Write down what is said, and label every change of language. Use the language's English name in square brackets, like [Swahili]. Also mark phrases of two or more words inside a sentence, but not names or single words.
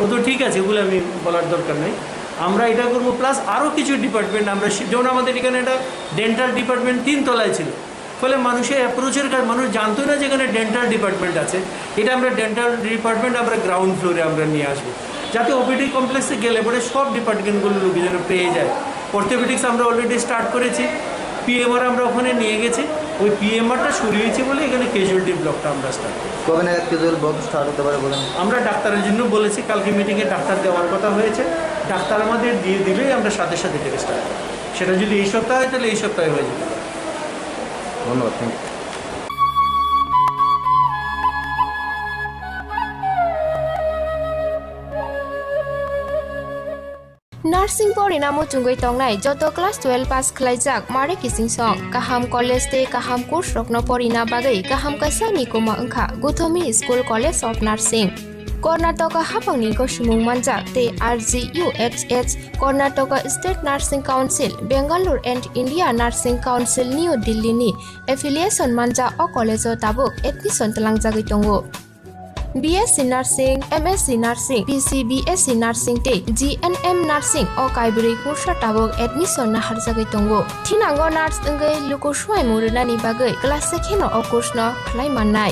[Bangla] তো ঠিক আছে এগুলো আমি বলার দরকার নেই আমরা এটা করবো প্লাস আরও কিছু ডিপার্টমেন্ট আমরা যেমন আমাদের এখানে একটা [English] dental department [Bangla] 3 তলায় ছিল ফলে মানুষের অ্যাপ্রোচের কাজ মানুষ জানতো না যে এখানে [English] dental department [Bangla] আছে এটা আমরা [English] dental department [Bangla] আমরা [English] ground floor [Bangla] আমরা নিয়ে আসবো যাতে [English] OPD complex [Bangla] গেলে পরে সব ডিপার্টমেন্টগুলো লোক যেন পেয়ে যায় অর্থোপেডিক্স আমরা [English] already start [Bangla] করেছি পিএমআর আমরা ওখানে নিয়ে গেছি ওই পিএমআরটা শুরু হয়েছে বলে এখানে [English] casualty block [Bangla] আমরা স্টার্ট কবে নাগাদ [English] casual block start [Bangla] হতে পারে বলেন আমরা ডাক্তারের জন্য বলেছি কালকে মিটিংয়ে ডাক্তার দেওয়ার কথা হয়েছে ডাক্তার আমাদের দিয়ে দিলেই আমরা সাথে সাথে থেকে স্টার্ট সেটা যদি এই সপ্তাহে হয় তাহলে এই সপ্তাহে হয়ে যাবে ধন্যবাদ [English] thank you [Kok Borok] Nursing pori namo chungoi tongnai joto [English] class 12 pass [Kok Borok] khlaijak mare kising song kaham college te kaham course rokno pori na bagai kaham kaisa ni koma angkha Guthomi School College of Nursing Karnataka hapangni goshimung manjak te RGUHH Karnataka State Nursing Council Bangalore and India Nursing Council New Delhi ni affiliation manja o college o tabuk admission talangjagoi tongo BSc Nursing, MSc Nursing, PCBSc Nursing te GNM Nursing o kaibri kursa tabok admission na harjagai tongo. Thinango nurse engai luko swai murunani bagai class sekheno o course no khlai mannai.